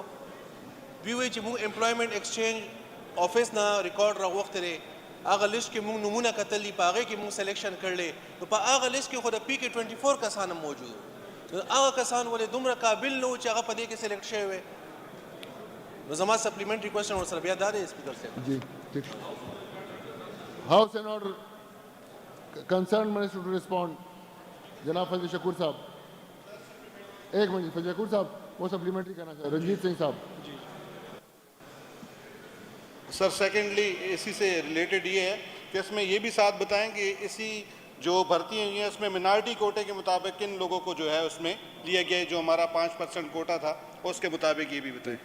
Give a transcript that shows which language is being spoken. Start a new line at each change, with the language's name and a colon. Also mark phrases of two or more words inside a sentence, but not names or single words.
Pashto: دوی وایي چې موږ
English: employment exchange office
Pashto: نه ریکارډ راغوښتی دی هغه لیست کې موږ نمونه کتلي په هغې کې موږ سلیکشن کړلی نو په هغه لیست کې خو د PK 24 کسان هم موجود وو. نو هغه کسان ولې دومره قابل نه وو چې هغه په دې کې سلیکټ شوی وی. نو زما
English: supplementary question
Pashto: ورسره بیا دا دی سپیکر صاحب.
Urdu: جی ٹھیک.
English: house and order concern minister to respond.
Urdu: جناب فضل شکور صاحب. ایک منٹ فضل شکور صاحب وہ سپلیمنٹری کرنا چاہتے رنجیت سنگھ صاحب.
English: sir secondly
Urdu: اسی سے ریلیٹڈ یہ ہے کہ اس میں یہ بھی ساتھ بتائیں کہ اسی جو بھرتی ہوئی ہیں اس میں منارٹی کوٹے کے مطابق کن لوگوں کو جو ہے اس میں لیا گیا ہے جو ہمارا 5% کوٹا تھا اس کے مطابق یہ بھی بتائیں.